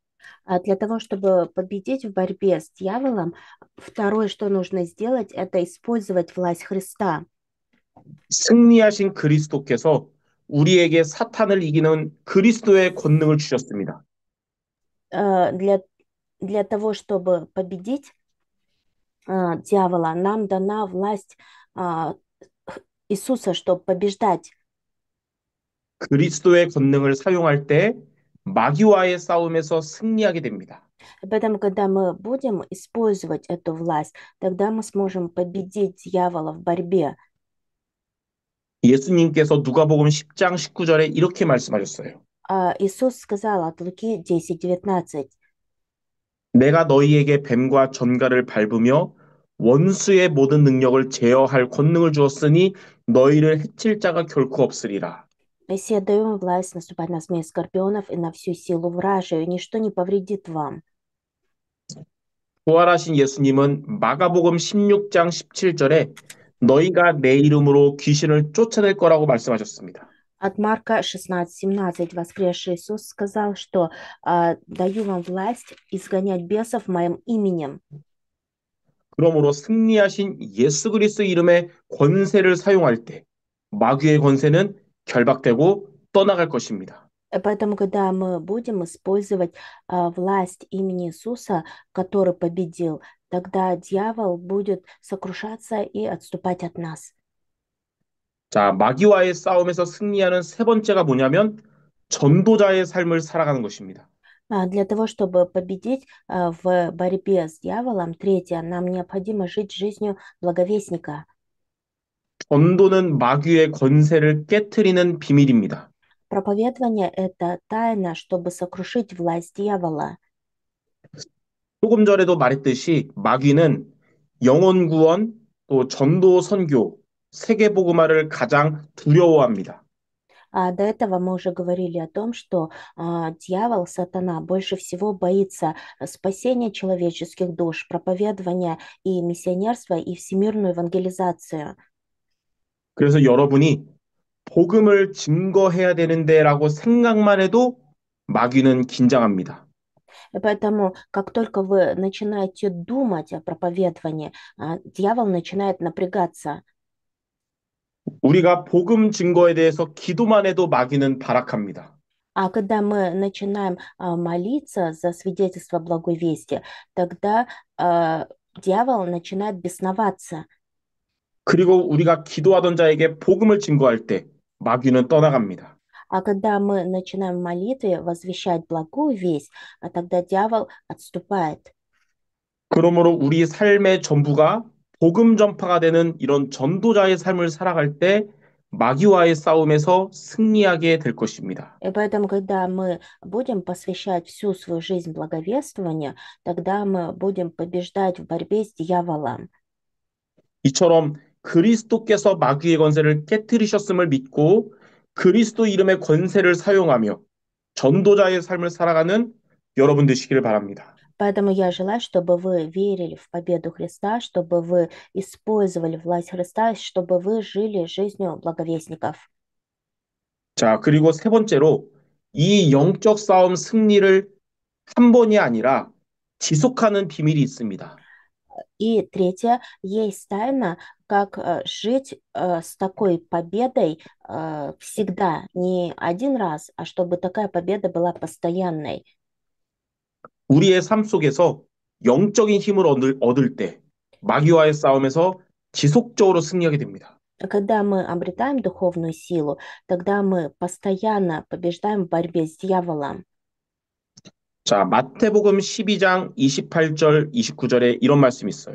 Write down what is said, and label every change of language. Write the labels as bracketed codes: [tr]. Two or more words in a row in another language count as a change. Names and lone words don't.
[ru] Для того, чтобы победить в борьбе с дьяволом, второе, что нужно сделать, это использовать власть Христа. [ko] 승리하신 그리스도께서 우리에게 사탄을 이기는 그리스도의 권능을 주셨습니다. [ru] Э, Для, для того, чтобы победить дьявола, нам дана власть а, Иисуса, чтобы побеждать. [ko] 그리스도의 권능을 사용할 때 마귀와의 싸움에서 승리하게 됩니다. [ru] Поэтому, когда мы будем использовать эту власть, тогда мы сможем победить дьявола в борьбе. [ko] 예수님께서 누가복음 10장 19절에 이렇게 말씀하셨어요. [ru] Иисус сказал от Луки 10:19. [ko] 내가 너희에게 뱀과 전갈을 밟으며 원수의 모든 능력을 제어할 권능을 주었으니 너희를 해칠 자가 결코 없으리라. [ru] «Мессия, даю вам власть наступать на змей скорпионов и на всю силу вражию, и ничто не повредит вам». [ko] 부활하신 예수님은 마가복음 16장 17절에 너희가 내 이름으로 귀신을 쫓아낼 거라고 말씀하셨습니다. [ru] От Марка 16:17 воскресший Иисус сказал, что «даю вам власть изгонять бесов моим именем». [ko] 그러므로 승리하신 예수 그리스도 이름의 권세를 사용할 때 마귀의 권세는 결박되고 떠나갈 것입니다. [ru] Поэтому, когда мы будем использовать власть имени Иисуса, который победил, тогда дьявол будет сокрушаться и отступать от нас. [ko] 자, 마귀와의 싸움에서 승리하는 세 번째가 뭐냐면 전도자의 삶을 살아가는 것입니다. [ru] Для того, чтобы победить в борьбе с дьяволом, третье, нам необходимо жить жизнью благовестника. [ko] 전도는 마귀의 권세를 깨트리는 비밀입니다. [ru] Проповедование– это тайна, чтобы сокрушить власть дьявола. [ko] 조금 전에도 말했듯이 마귀는 영혼 구원, 또 전도 선교, 세계 복음화를 가장 두려워합니다. [ru] До этого мы уже говорили о том, что дьявол, сатана, больше всего боится спасения человеческих душ, проповедования и миссионерства, и всемирную евангелизацию. [ko] 그래서 여러분이 복음을 증거해야 되는데라고 생각만 해도 마귀는 긴장합니다. [ru] И поэтому, как только вы начинаете думать о проповедовании, дьявол начинает напрягаться. [ko] 우리가 복음 증거에 대해서 기도만 해도 마귀는 발악합니다. [ru] А когда мы начинаем молиться за свидетельство благой вести, тогда дьявол начинает бесноваться. [ko] 그리고 우리가 기도하던 자에게 복음을 증거할 때 마귀는 떠나갑니다. [ru] А когда мы начинаем в молитве возвещать благую весть, тогда дьявол отступает. [ko] 그러므로 우리 삶의 전부가 복음 전파가 되는 이런 전도자의 삶을 살아갈 때 마귀와의 싸움에서 승리하게 될 것입니다. [ru] И поэтому, когда мы будем посвящать всю свою жизнь благовествованию, тогда мы будем побеждать в борьбе с дьяволом. [ko] 이처럼 그리스도께서 마귀의 권세를 깨뜨리셨음을 믿고 그리스도 이름의 권세를 사용하며 전도자의 삶을 살아가는 여러분 되시기를 바랍니다. [ru] Поэтому я желаю, чтобы вы верили в победу Христа, чтобы вы использовали власть Христа, чтобы вы жили жизнью благовестников. [ko] 자, 그리고 세 번째로 이 영적 싸움 승리를 한 번이 아니라 지속하는 비밀이 있습니다. [ru] И третье, есть тайна, как жить с такой победой всегда, не один раз, а чтобы такая победа была постоянной. [ko] 우리의 삶 속에서 영적인 힘을 얻을 때 마귀와의 싸움에서 지속적으로 승리하게 됩니다. [ru] Когда мы обретаем духовную силу, тогда мы постоянно побеждаем в борьбе с дьяволом. [ko] 자, 마태복음 12장 28절, 29절에 이런 말씀이 있어요.